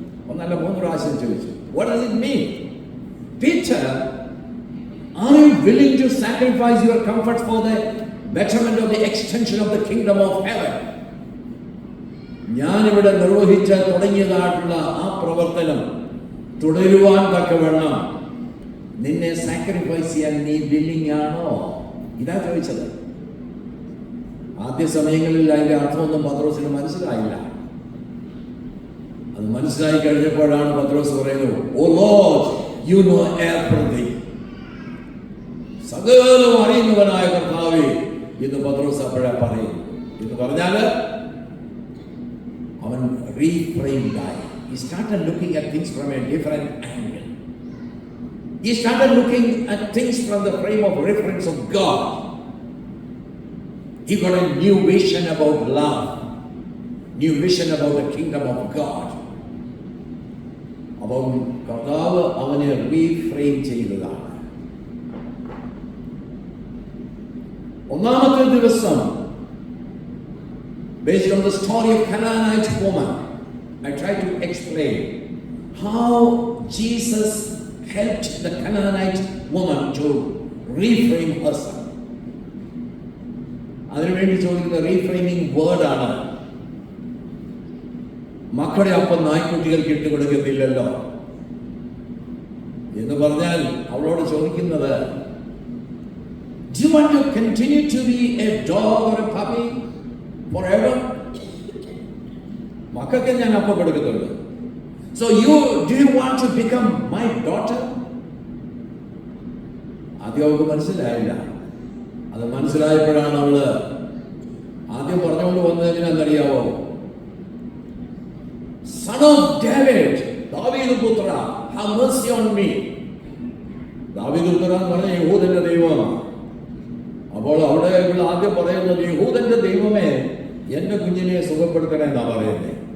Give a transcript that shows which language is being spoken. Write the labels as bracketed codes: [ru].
[ml] ഒന്നല്ല 3 പ്രാവശ്യം ചോദിച്ചു. [en] What does it mean? Peter, are you willing to sacrifice your comforts for the betterment of the extension of the kingdom of heaven? [ml] ഞാനിവിടെ തുടങ്ങിയതായിട്ടുള്ള ആ പ്രവർത്തനം തുടരുവാൻ തക്കവണ്ണം നിന്നെ സാക്രിഫൈസ് ചെയ്യാൻ നീ വില്ലിംഗ് ആണോ? ഇതാ ചോദിച്ചത്. ആദ്യ സമയങ്ങളിൽ അതിന്റെ അർത്ഥമൊന്നും പത്രോസിന് മനസ്സിലായില്ല. അത് മനസ്സിലായി കഴിഞ്ഞപ്പോഴാണ് പത്രോസ് പറയുന്നത്, [en] Oh lord, you know everything. [ml] സകലവും അറിയുന്നവനായ കർത്താവേ എന്ന് പത്രോസ് അപ്പോഴാ പറയും. എന്ന് പറഞ്ഞാല് അവൻ റീഫ്രെയിംഡായി. [en] He started looking at things from a different angle. He started looking at things from the frame of reference of God. He got a new vision about love, new vision about the kingdom of God. [ml] അപ്പോൾ കർത്താവ് അവനെ reframe ചെയ്തതാണ്. ഒന്നാമത്തെ ദിവസം, [en] based on the story of Canaanite woman, I try to explain how Jesus helped the Canaanite woman to reframe herself. [ml] അതിനുവേണ്ടി ചോദിക്കുന്ന reframing വേർഡാണ്, മക്കളുടെ അപ്പം നായ്ക്കുട്ടികൾക്ക് ഇട്ട് കൊടുക്കത്തില്ലല്ലോ എന്ന് പറഞ്ഞാൽ അവളോട് ചോദിക്കുന്നത്, [en] do you want to continue to be a dog or a puppy forever? [ml] മക്കൾക്ക് ഞാൻ അപ്പം കൊടുക്കുന്നുണ്ട്. [en] So do you want to become my daughter? [ml] ആദ്യം അവൾക്ക് മനസ്സിലായില്ല. അത് മനസ്സിലായപ്പോഴാണ് അവള് ആദ്യം പറഞ്ഞുകൊണ്ട് വന്നതിനെന്നറിയാവോ, [en] son of David, [ml] ദാവീദ് പുത്ര, [en] have mercy on me. [ml] ദാവീദ് പുത്ര എന്ന് പറഞ്ഞ യഹൂദന്റെ ദൈവമാണ്. അപ്പോൾ അവിടെ ഇവിടെ ആദ്യം പറയുന്നത്, യഹൂദന്റെ ദൈവമേ എന്റെ കുഞ്ഞിനെ സുഖപ്പെടുത്തണേ എന്നാ പറയുന്നത്.